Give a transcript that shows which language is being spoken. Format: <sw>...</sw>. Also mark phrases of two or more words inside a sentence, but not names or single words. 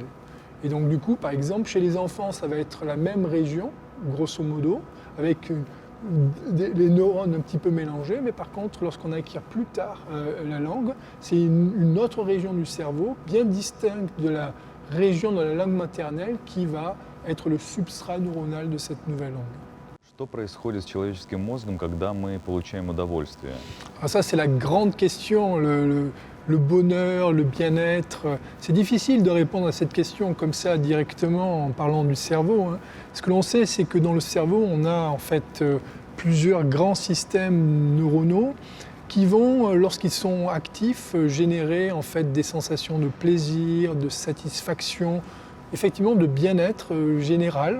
<fr>Et donc du coup, par exemple, chez les enfants, ça va être la même région, grosso modo, avec les neurones un petit peu mélangés, mais par contre, lorsqu'on acquiert plus tard la langue, c'est une autre région du cerveau, bien distincte de la région de la langue maternelle, qui va être le substrat neuronal de cette nouvelle langue.</fr> <ru>Что происходит с человеческим мозгом, когда мы получаем удовольствие?</ru> <fr>Alors ça, c'est la grande question, le bonheur, le bien-être. C'est difficile de répondre à cette question comme ça directement en parlant du cerveau. Ce que l'on sait, c'est que dans le cerveau, on a en fait plusieurs grands systèmes neuronaux qui vont, lorsqu'ils sont actifs, générer en fait des sensations de plaisir, de satisfaction, effectivement de bien-être général.</fr>